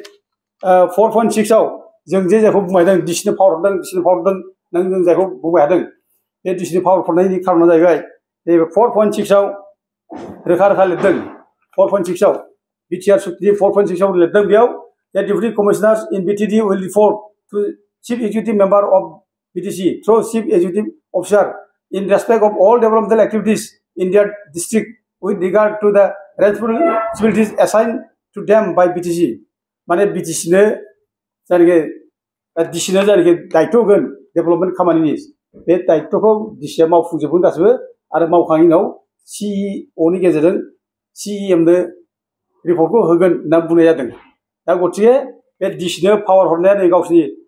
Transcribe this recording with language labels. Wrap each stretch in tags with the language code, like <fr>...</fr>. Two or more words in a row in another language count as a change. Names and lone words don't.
<brx>4.6आव जों जे जायखौ बुंबाय दं डिसिनि पावार हरदों नों जायखौ बुंबाय थादों बे डिसिनि पावार हरनायनि खारना जाहैबाय नैबे 4.6आव रोखा रोखा लिरदों</brx> <en>4.6आव बिटिआर सुक्ति 4.6आव लिरदों बेयाव जे Deputy Commissioners in BTD will report to Chief Executive Member of BTC through Chief Executive Officer in respect of all developmental activities in their district with regard to the responsibilities assigned to them by BTC</en> <brx>माने बिटिसिनो जायनाखि डिसिनो जायनाखि दायित्व होगोन डेभेलपमेन्ट खामानिनि बे दायित्वखौ डिसिआ मावफुंजोबगोन गासैबो आरो मावखांनायनि उनाव सिइअनि गेजेरजों सिइएमनो रिपर्टखौ होगोन होनना बुंनाय जादों दा गतिके बे डिसिनो पावार हरनाया नै गावसिनि</brx>